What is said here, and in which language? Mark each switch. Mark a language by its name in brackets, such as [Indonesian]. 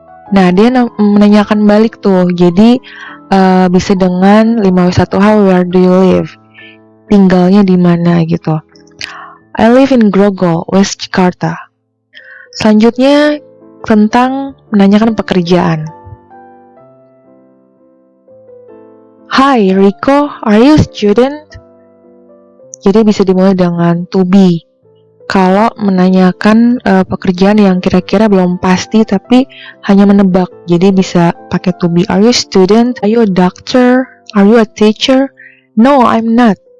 [Indonesian] Nah, dia menanyakan balik tuh. Jadi bisa dengan 5W1H, [English] where do you live? [Indonesian] Tinggalnya di mana gitu. [English] I live in Grogol, West Jakarta. [Indonesian] Selanjutnya tentang menanyakan pekerjaan. [English] Hi Rico, are you a student? [Indonesian] Jadi bisa dimulai dengan to be. Kalau menanyakan pekerjaan yang kira-kira belum pasti tapi hanya menebak, jadi bisa pakai to be. [English] Are you a student? Are you a doctor? Are you a teacher? No, I'm not.